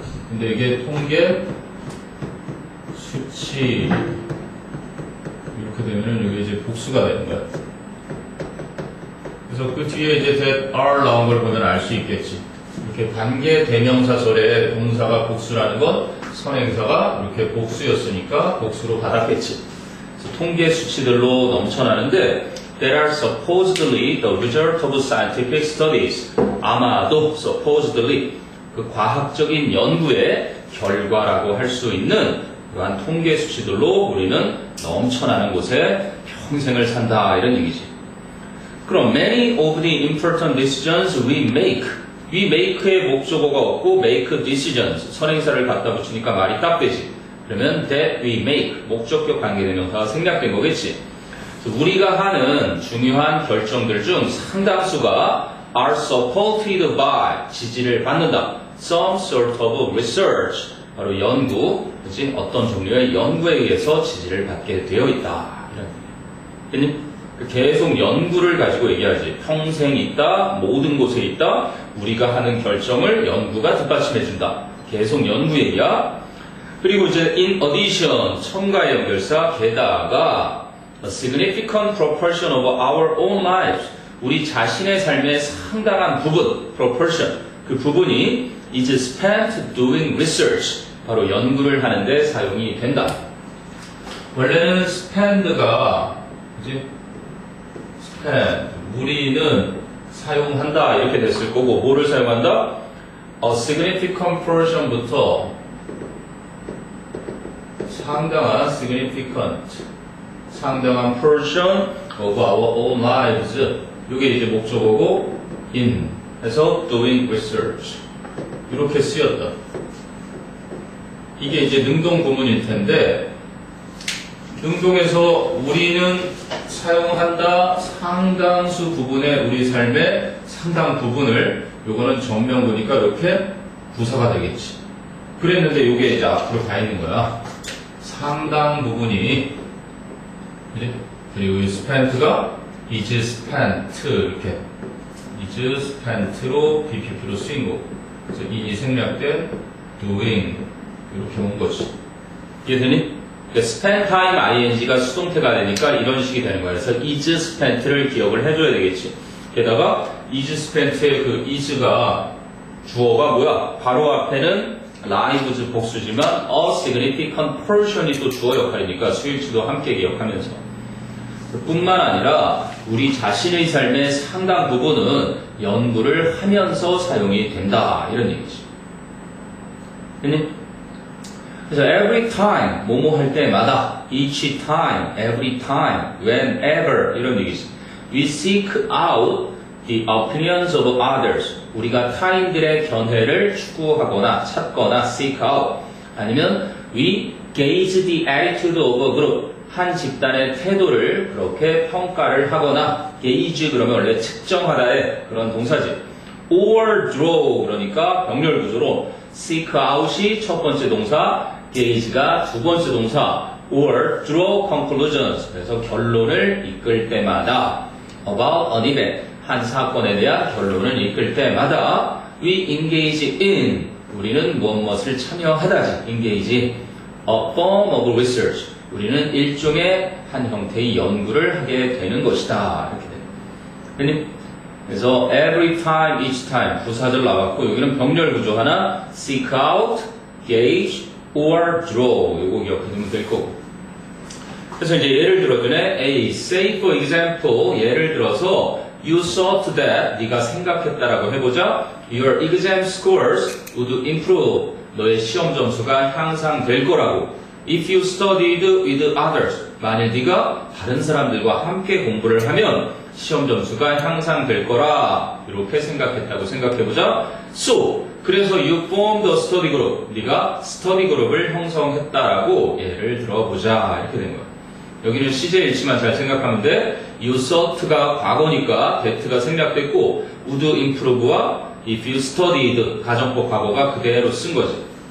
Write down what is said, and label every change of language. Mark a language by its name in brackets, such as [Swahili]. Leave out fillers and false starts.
[Korean] 근데 이게 통계 수치 이렇게 되면은 이게 이제 복수가 되는 거야. 그래서 그 뒤에 이제 [English] that are [Korean] 나온 걸 보면 알 수 있겠지. 이렇게 관계 대명사설에 동사가 복수라는 건 선행사가 이렇게 복수였으니까 복수로 받았겠지. 그래서 통계 수치들로 넘쳐나는데 [English] that are supposedly the result of scientific studies. [Korean] 아마도 supposedly 그 과학적인 연구의 결과라고 할 수 있는 그러한 통계 수치들로 우리는 넘쳐나는 곳에 평생을 산다 이런 얘기지. 그럼 [English] many of the important decisions we make [Korean] 의 목적어가 없고 [English] make decisions [Korean] 선행사를 갖다 붙이니까 말이 딱 되지. 그러면 that we make 목적격 관계대명사가 생략된 거겠지. 그래서 우리가 하는 중요한 결정들 중 상당수가 [English] are supported by [Korean] 지지를 받는다. [English] some sort of research [Korean] 바로 연구, 그치? 어떤 종류의 연구에 의해서 지지를 받게 되어 있다. 이런 얘기. 계속 연구를 가지고 얘기하지. 평생 있다, 모든 곳에 있다, 우리가 하는 결정을 연구가 뒷받침해준다. 계속 연구 얘기야. 그리고 이제 in addition, 첨가의 연결사, 게다가 [English] a significant proportion of our own lives, [Korean] 우리 자신의 삶의 상당한 부분, proportion, 그 부분이 [English] is spent doing research, [Korean] 바로 연구를 하는데 사용이 된다. 원래는 [English] spend가, [Korean] 그지? spend, 우리는 사용한다, 이렇게 됐을 거고, 뭐를 사용한다? [English] a significant portion부터 [Korean] 상당한 significant, 상당한 [English] portion of our own lives, [Korean] 이게 이제 목적어고 in 해서 [English] doing research [Korean] 이렇게 쓰였다. 이게 이제 능동 구문일 텐데 능동에서 우리는 사용한다 상당수 부분의 우리 삶의 상당 부분을 요거는 정명구니까 이렇게 부사가 되겠지. 그랬는데 요게 이제 앞으로 가 있는 거야. 상당 부분이 그래? 그리고 이 spent가 [English] is spent [Korean] 이렇게 is spent로 BPP로 쓰인 거고 그래서 이 생략된 doing 이렇게 온 거지. 이해되니? [English] spend time ing가 [Korean] 수동태가 되니까 이런 식이 되는 거야. 그래서 [English] is spent를 [Korean] 기억을 해줘야 되겠지. 게다가 is spent의 그 is가 주어가 뭐야? 바로 앞에는 lives 복수지만 [English] a significant portion이 [Korean] 또 주어 역할이니까 수일치도 함께 기억하면서 뿐만 아니라 우리 자신의 삶의 상당 부분은 연구를 하면서 사용이 된다 이런 얘기지. 됐니? 그래서 [English] every time [Korean] 뭐뭐 할 때마다 [English] each time, every time, whenever [Korean] 이런 얘기지. [English] We seek out the opinions of others. [Korean] 우리가 타인들의 견해를 추구하거나 찾거나 seek out. [English] 아니면 we gauge the attitude of a group. [Korean] 한 집단의 태도를 그렇게 평가를 하거나 gauge 그러면 원래 측정하다의 그런 동사지. [English] or draw [Korean] 그러니까 병렬 구조로 [English] seek out이 [Korean] 첫 번째 동사, [English] gauge가 [Korean] 두 번째 동사, [English] or draw conclusions. [Korean] 그래서 결론을 이끌 때마다 [English] about an event. [Korean] 한 사건에 대한 결론을 이끌 때마다 [English] we engage in [Korean] 우리는 무엇을 참여하다지 [English] engage a form of research [Korean] 우리는 일종의 한 형태의 연구를 하게 되는 것이다 이렇게 돼요. 그래서 [English] every time, each time [Korean] 부사절 나왔고 여기는 병렬 구조 하나 [English] seek out, gauge, or draw [Korean] 이거 기억해두면 될 거고 그래서 이제 예를 들어주네 A [English] say for example [Korean] 예를 들어서 [English] You thought that [Korean] 네가 생각했다라고 해보자. [English] Your exam scores would improve. [Korean] 너의 시험 점수가 향상될 거라고. [English] If you studied with others. [Korean] 만일 네가 다른 사람들과 함께 공부를 하면 시험 점수가 향상될 거라. 이렇게 생각했다고 생각해보자. [English] So [Korean] 그래서 [English] you formed a study group. [Korean] 네가 스터디 그룹을 형성했다라고 예를 들어보자. 이렇게 된 거야. 여기는 시제 일치만 잘 생각하면 돼. [English] You thought가 [Korean] 과거니까 that가 생략됐고 [English] would improve와 if you studied [Korean] 가정법 과거가 그대로 쓴 거지.